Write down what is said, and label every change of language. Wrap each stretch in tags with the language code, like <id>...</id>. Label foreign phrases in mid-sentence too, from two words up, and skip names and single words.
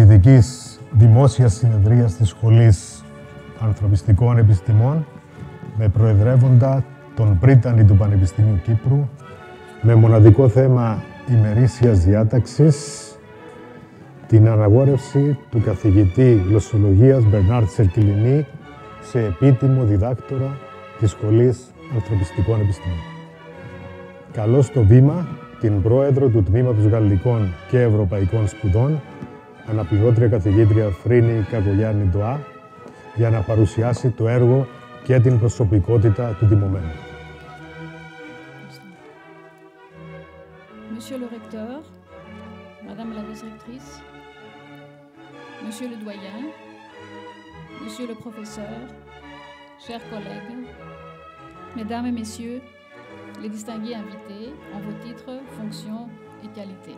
<el>ειδικής δημόσιας συνεδρίας της Σχολής Ανθρωπιστικών Επιστημών με προεδρεύοντα τον πρίτανη του Πανεπιστημίου Κύπρου με μοναδικό θέμα ημερήσιας διάταξης την αναγόρευση του καθηγητή γλωσσολογίας Μπερνάρτ Σερκιλίνη σε επίτιμο διδάκτορα της Σχολής Ανθρωπιστικών Επιστημών. Καλώ στο βήμα την πρόεδρο του Τμήματος Γαλλικών και Ευρωπαϊκών Σπουδών, αναπληρώτρια καθηγήτρια Φρίνη Κακογιάννη Ντοά, για να παρουσιάσει το έργο και την προσωπικότητα του τιμωμένου.</el> <fr>Monsieur le recteur, Madame la vice-rectrice, Monsieur le doyen, Monsieur le professeur, chers collègues, Mesdames et Messieurs, les distingués invités en vos titres, fonctions et qualités.</fr>